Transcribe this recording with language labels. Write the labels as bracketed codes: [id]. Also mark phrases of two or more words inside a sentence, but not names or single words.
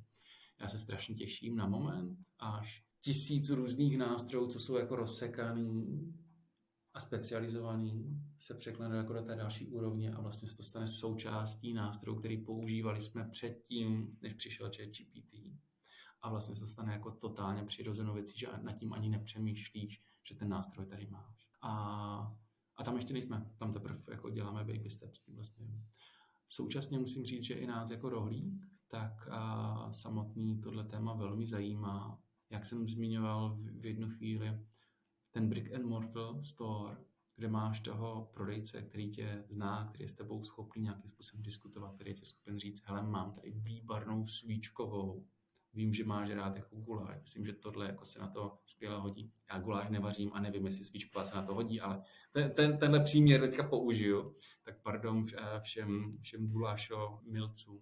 [cs] Já se strašně těším na moment, až 1000 různých nástrojů, co jsou jako rozsekaný a specializovaný, se překlene jako do té další úrovně a vlastně se to stane součástí nástrojů, který používali jsme předtím, než přišel ChatGPT. A vlastně se to stane jako totálně přirozenou věcí, že nad tím ani nepřemýšlíš, že ten nástroj tady máš. A tam ještě nejsme, tam teprve jako děláme [en] baby steps [cs] tím vlastně. Současně musím říct, že i nás jako rohlík, tak samotný tohle téma velmi zajímá. Jak jsem zmiňoval v jednu chvíli, ten [en] brick and mortar store, [cs] kde máš toho prodejce, který tě zná, který je s tebou schopný nějakým způsobem diskutovat, který je tě schopen říct, hele, mám tady výbornou svíčkovou, vím, že máš rád jako guláš, myslím, že tohle jako se na to skvěle hodí. Já guláš nevařím a nevím, jestli svíčková se na to hodí, ale tenhle příměr teďka použiju, tak pardon všem gulášo milcům.